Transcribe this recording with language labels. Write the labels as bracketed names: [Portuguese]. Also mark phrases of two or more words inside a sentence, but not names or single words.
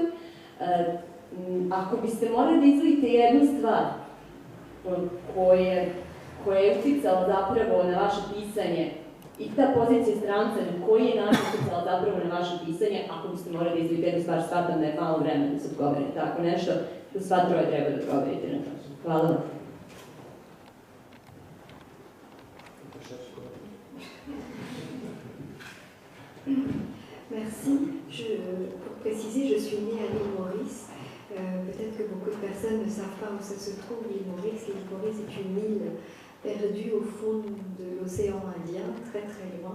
[Serbian] Ako biste morali da izdvojite jednu stvar koja je uticala zapravo na vaše pisanje i ta pozicija stranca, na koji je način uticala zapravo na vaše pisanje, ako biste morali da izdvojite jednu stvar, shvatam da je malo vremena da se odgovorite tako nešto, da sva troje treba da odgovorite na to. Hvala vam. [French] Merci. Pour préciser, je suis née à l'île Maurice. Peut-être que beaucoup de personnes ne savent pas où ça se trouve, l'île Maurice. L'île Maurice est une île perdue au fond de l'océan Indien, très très loin.